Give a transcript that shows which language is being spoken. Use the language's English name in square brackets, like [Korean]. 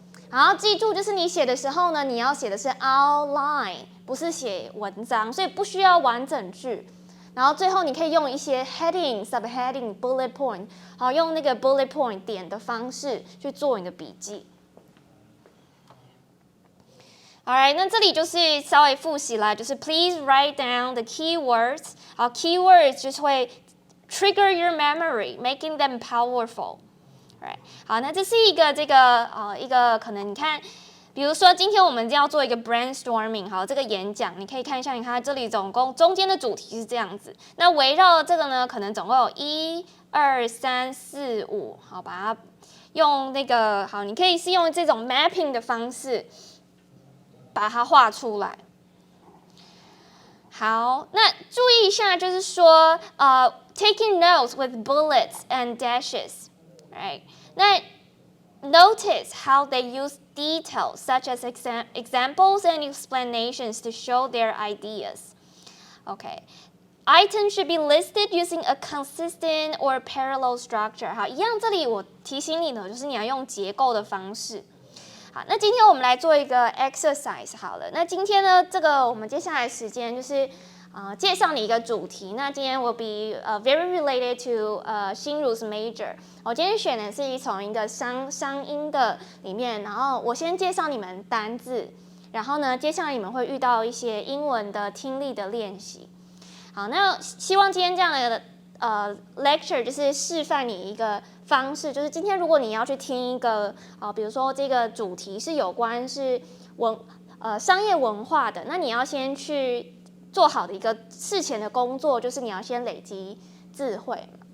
[Chinese] 然后记住，就是你写的时候呢，你要写的是 outline， 不是写文章，所以不需要完整句。然后最后你可以用一些 heading、subheading、bullet point， 好，用那个 bullet point 点的方式去做你的笔记。 [English] Alright， [Chinese] 那这里就是稍微复习啦，就是 [English] please write down the keywords。 [Chinese] 好 ，keywords 就是会 [English] trigger your memory，making them powerful。 Right， [Chinese] 好，那这是一个一个可能你看，比如说今天我们要做一个 brainstorming， 好，这个演讲你可以看一下，你看这里总共中间的主题是这样子，那围绕这个呢，可能总共有1、2、3、4、5，好，把它用那个好，你可以是用这种 mapping 的方式。把它画出来。好，那注意一下，就是说 [English] taking notes with bullets and dashes, right？ [Chinese] 那 [English] notice how they use details such as examples and explanations to show their ideas. Okay. Items should be listed using a consistent or parallel structure. [Chinese] 好，一样，这里我提醒你的就是你要用结构的方式。好，那今天我们来做一个 exercise 好了。那今天呢，这个我们接下来时间就是介绍你一个主题。那今天 [English] will be very related to 心如's major。 [Chinese] 我今天选的是从一个商音的里面，然后我先介绍你们单字，然后呢，接下来你们会遇到一些英文的听力的练习。好，那希望今天这样的lecture 就是示范你一个方式，就是今天如果你要去听一个比如说这个主题是有关是商业文化的，那你要先去做好的一个事前的工作，就是你要先累积智慧。